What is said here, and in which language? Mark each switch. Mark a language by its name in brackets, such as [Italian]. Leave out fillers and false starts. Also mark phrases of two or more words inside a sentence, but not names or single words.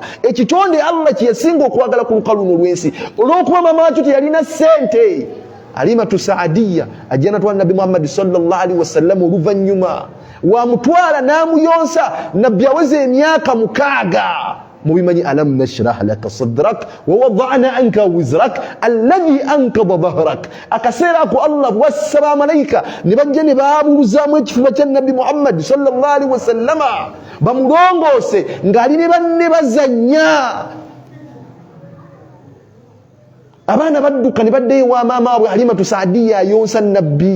[Ganda] Ekitonde Allah kye yasinga okwagala ku lukalu luno lw'ensi olw'okuba mama wakyo teyalina ssente. Alimatu Saadiya ajja natwala Nabbi Muhammad [Arabic] صلى الله عليه وسلم [Ganda] oluvannyuma wamutwala n'amuyonsa. Nabbi aweze emyaka 6. Mubimanyi [Arabic] ألم نشرح لك صدرك ووضعنا عنك وزرك الذي أنقض ظهرك. [Ganda] Akaseera ko Allah bw'assa malaika ne bajja ne baabuluzaamu ekifuba kya Nabbi Muhammad [Arabic] صلى الله عليه وسلم [Ganda] bamulongoose ng'ali ne banne bazannya. Abaana badduka ne baddeyo wa maama waabwe Halimatu Saadiya ayonsa Nabbi.